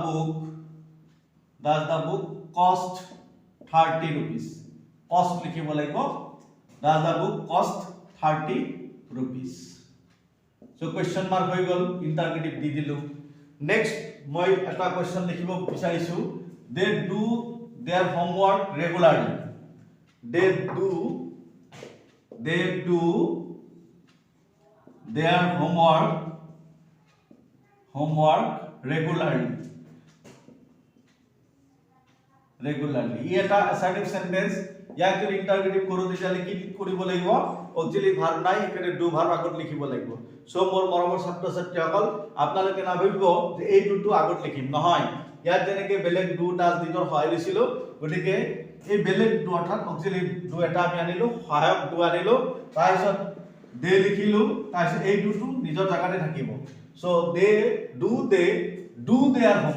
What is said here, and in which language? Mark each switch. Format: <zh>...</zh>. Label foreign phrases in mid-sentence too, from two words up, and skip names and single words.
<en>the book cost 30 rupees</en> <as>কস্ট লিখিব লাগিব</as> <en>does the book cost 30 rupees so question mark</en> <as>হৈ গল ইন্টারগেটিভ দি দিলু নেক্সট মই এটা কোয়েশ্চন লিখিব বিচাৰিছো</as> <en>they do their homework regularly they do their homework regularly</en> <as>এটা</as> <en>assertive sentence</en> <as>ইয়াক যদি ইন্টারগেটিভ কৰো তেতিয়ালে কি কৰিব লাগিব</as> <en>auxiliary verb</en> <as>নাই এখানে</as> <en>do verb</en> <as>আগত লিখিব লাগিব সো মোৰ মৰমৰ ছাত্ৰ ছাত্ৰীসকল আপোনালোকে নাভাবিব যে এই ডুটো আগত লিখিম নহয় ইয়াত যেনেকৈ বেলেগ</as> <en>do does did</en> <as>সহায় লৈছিল গতিকে এই বেলেগ ডু অৰ্থাৎ</as> <en>auxiliary do</en> <as>এটা আমি আনিলো সহায়ক ডু আনিলো তাৰপিছত দে লিখিলো তাৰপিছত এই ডুটো নিজৰ জায়গাতে থাকিব</as> <en>so they do their</en>